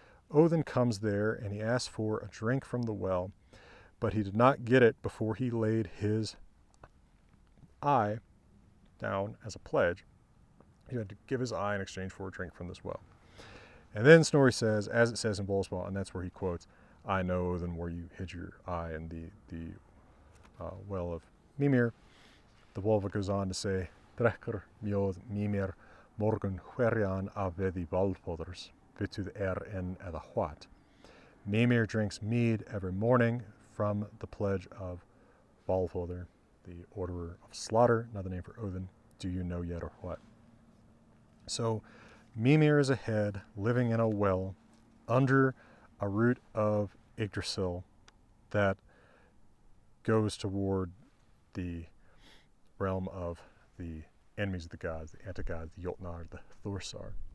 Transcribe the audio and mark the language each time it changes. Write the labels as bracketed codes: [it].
[en] Odin comes there and he asks for a drink from the well, but he did not get it before he laid his eye down as a pledge. He had to give his eye in exchange for a drink from this well. And then Snorri says, as it says in Völuspá, and that's where he quotes, I know Odin where you hid your eye in the well of Mimir. [non] The Volva goes on to say, Drekkur mjóð Mimir morgun hverjan af veði Valfóðurs, vituð en eða what. [en] Mimir drinks mead every morning from the pledge of Valfóður, the orderer of slaughter, another name for Odin. Do you know yet or what? So Mimir is a head living in a well under a root of Yggdrasil that goes toward the realm of the enemies of the gods, the anti-gods, the Jotnar, the Thursar.